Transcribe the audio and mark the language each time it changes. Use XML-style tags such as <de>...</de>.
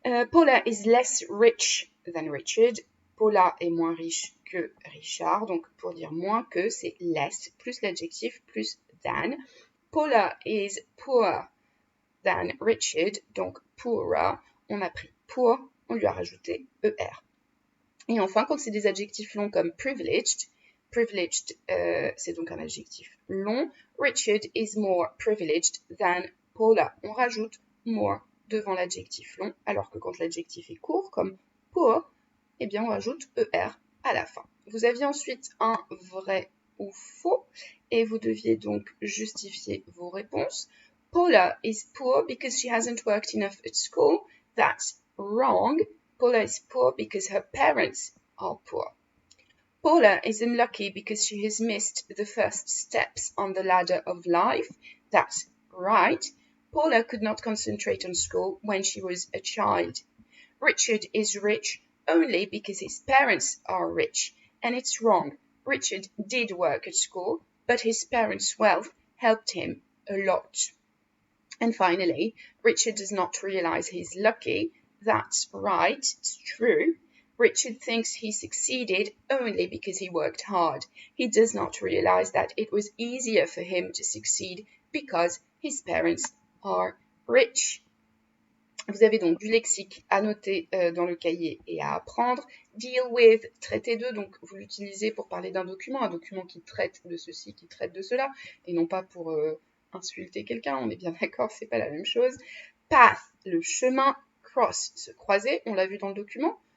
<en>Paula is less rich than Richard.</en> <fr>Paula est moins riche que Richard. Donc, pour dire moins que, c'est less, plus l'adjectif, plus than.</fr> <en>Paula is poorer than Richard.</en> <fr>Donc, poorer, on a pris poor, on lui a rajouté ER. Et enfin, quand c'est des adjectifs longs comme privileged, c'est donc un adjectif long.</fr> <en>Richard is more privileged than Paula.</en> <fr>On rajoute more devant l'adjectif long, alors que quand l'adjectif est court, comme poor, eh bien on rajoute ER à la fin. Vous aviez ensuite un vrai ou faux, et vous deviez donc justifier vos réponses.</fr> <en>Paula is poor because she hasn't worked enough at school. That's wrong. Paula is poor because her parents are poor. Paula is unlucky because she has missed the first steps on the ladder of life. That's right. Paula could not concentrate on school when she was a child. Richard is rich only because his parents are rich. And it's wrong. Richard did work at school, but his parents' wealth helped him a lot. And finally, Richard does not realize he's lucky. That's right, it's true. Richard thinks he succeeded only because he worked hard. He does not realize that it was easier for him to succeed because his parents are rich.</en> <fr>Vous avez donc du lexique à noter dans le cahier et à apprendre. Deal with, traiter de, donc vous l'utilisez pour parler d'un document, un document qui traite de ceci, qui traite de cela, et non pas pour insulter quelqu'un, on est bien d'accord, c'est pas la même chose. Path, le chemin. Cross, se croiser, on l'a vu dans le document.</fr>